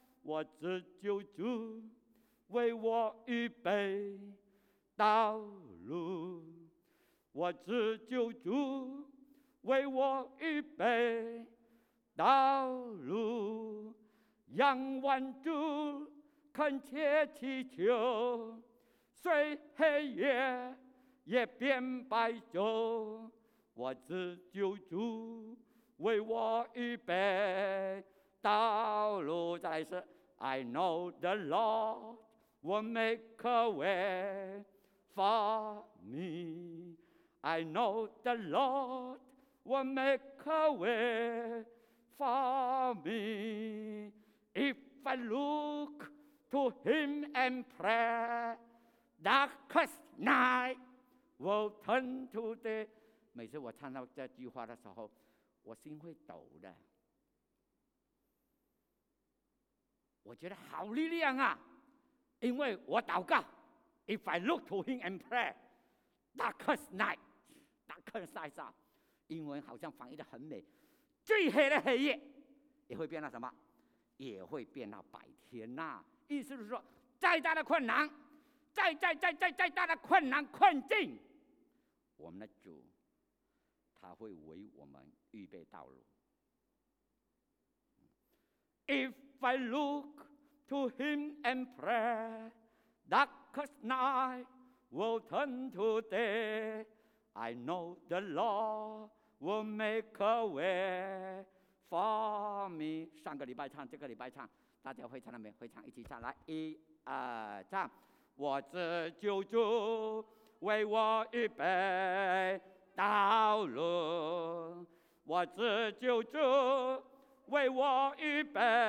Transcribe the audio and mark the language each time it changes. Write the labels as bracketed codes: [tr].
[zh] 我只求主为我预备道路，我只求主为我预备道路，仰望主恳切祈求，虽黑夜也变白昼，我只求主为我预备道路。再来一次。 [en] I know the Lord will make a way for me, I know the Lord will make a way for me, if I look to him and pray, darkest night will turn to day。 [zh] 每次我唱到这句话的时候，我心会抖的，我觉得好力量啊，因为我祷告。 [en] If I look to him and pray, darkest night, [zh] darkest night, 英文好像翻译得很美，最黑的黑夜也会变到什么？也会变到白天啊。意思是说，再大的困难，再大的困难困境，我们的主他会为我们预备道路。 [en] If I look to him and pray, darkest night will turn to day, I know the Lord will make a way for me。 [zh] 上个礼拜唱，这个礼拜唱，大家会唱了没？会唱一起唱，来，一二唱。我只求主为我预备道路，我只求主为我预备